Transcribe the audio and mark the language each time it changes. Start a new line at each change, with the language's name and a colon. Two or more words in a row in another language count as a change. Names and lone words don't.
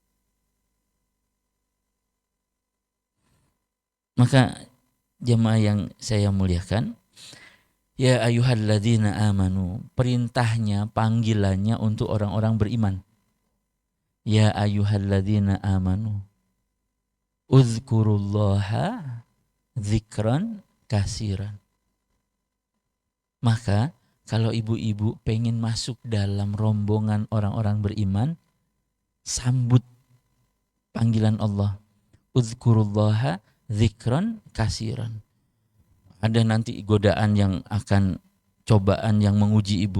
Indonesian: Maka jemaah yang saya muliakan,
Arabic: يا أيها الذين آمنوا,
Indonesian: perintahnya, panggilannya untuk orang-orang beriman.
Arabic: يا أيها الذين آمنوا، اذكروا الله ذكرا كثيرا.
Indonesian: Maka kalau ibu-ibu pengen masuk dalam rombongan orang-orang beriman, sambut panggilan Allah.
Arabic: اذكروا الله ذكرا كثيرا.
Indonesian: Ada nanti godaan yang akan, cobaan yang menguji ibu.